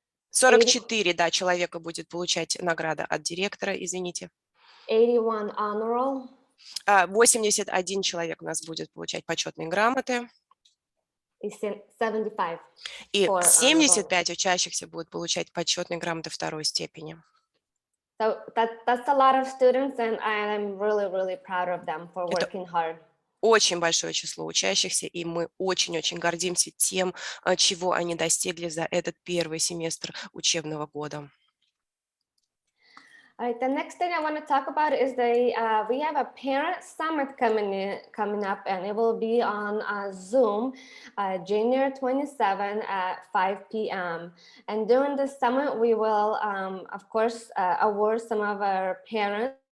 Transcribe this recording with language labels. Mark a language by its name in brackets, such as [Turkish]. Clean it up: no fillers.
[Russian] 44, да, человека будет получать награда от директора, извините. [English] 81 honor roll. [Russian] 81 человек у нас будет получать почетные грамоты. И 75. И 75 учащихся будут получать почетные грамоты второй степени. [English] So that's a lot of students, and I'm really proud of them for working hard. [Russian] Очень большое число учащихся, и мы очень-очень гордимся тем, чего они достигли за этот первый семестр учебного года. [English] All right, the next thing I want to talk about is we have a parent summit coming up, and it will be on Zoom, January 27 at 5 p.m. And during the summit, we will, of course, award some of our parents.